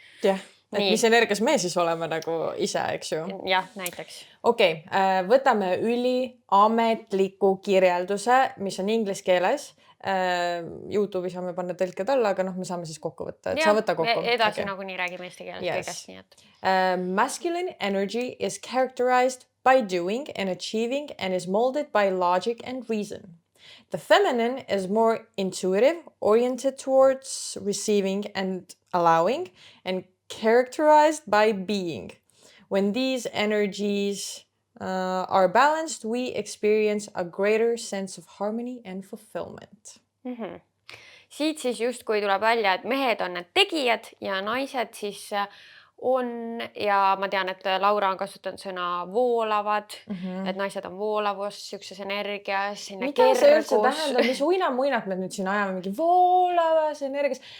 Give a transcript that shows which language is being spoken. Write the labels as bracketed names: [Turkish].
[Estonian] Jah. Et mis energias me siis oleme nagu ise, eks ju? Jah, näiteks. Okei, võtame üliametliku kirjelduse, mis on inglise keeles. YouTube'i saame panna tõlked alla, aga me saame siis kokku võtta. Et sa võtta kokku. Edasi nagu nii räägime eesti keeles kõigest. Nii et. [English] Masculine energy is characterized by doing and achieving and is molded by logic and reason. The feminine is more intuitive, oriented towards receiving and allowing, and characterized by being. When these energies are balanced, we experience a greater sense of harmony and fulfillment. [Estonian] Siit siis justkui tuleb välja, et mehed on need tegijad ja naised siis on, ja ma tean, et Laura on kasutanud sõna voolavad, et naised on voolavus, sükses energias, sinna kergus. Mida see üldse tähendab, mis uinamuinat me nüüd siin ajame mingi voolavas energias?